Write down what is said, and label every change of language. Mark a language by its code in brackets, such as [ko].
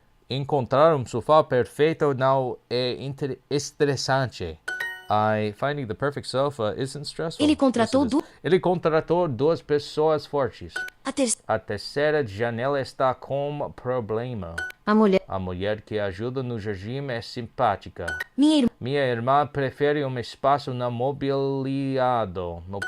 [pt] Encontrar sofá perfeito não é estressante. [en] Finding the perfect sofa isn't stressful. [pt] Ele contratou Ele contratou 2 pessoas fortes. a A terceira janela está com problema. A mulher que ajuda no jardim é simpática. Minha irmã prefere espaço não mobiliado.